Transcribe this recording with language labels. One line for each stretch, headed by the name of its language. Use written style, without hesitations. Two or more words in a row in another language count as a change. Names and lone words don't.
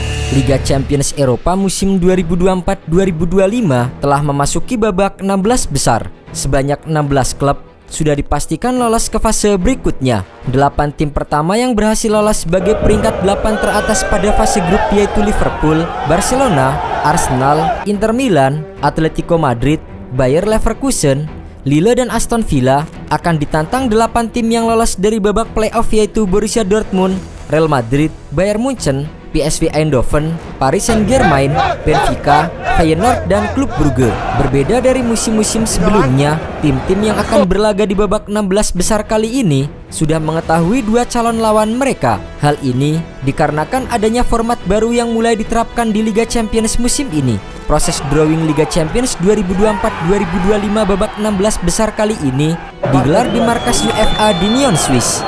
Indonesian: Liga Champions Eropa musim 2024-2025 telah memasuki babak 16 besar. Sebanyak 16 klub sudah dipastikan lolos ke fase berikutnya. 8 tim pertama yang berhasil lolos sebagai peringkat 8 teratas pada fase grup yaitu Liverpool, Barcelona, Arsenal, Inter Milan, Atletico Madrid, Bayer Leverkusen, Lille dan Aston Villa. Akan ditantang 8 tim yang lolos dari babak playoff yaitu Borussia Dortmund, Real Madrid, Bayern Munchen, PSV Eindhoven, Paris Saint-Germain, Benfica, Feyenoord, dan Klub Brugge. Berbeda dari musim-musim sebelumnya, tim-tim yang akan berlaga di babak 16 besar kali ini sudah mengetahui 2 calon lawan mereka. Hal ini dikarenakan adanya format baru yang mulai diterapkan di Liga Champions musim ini. Proses drawing Liga Champions 2024-2025 babak 16 besar kali ini digelar di markas UEFA di Nyon, Swiss.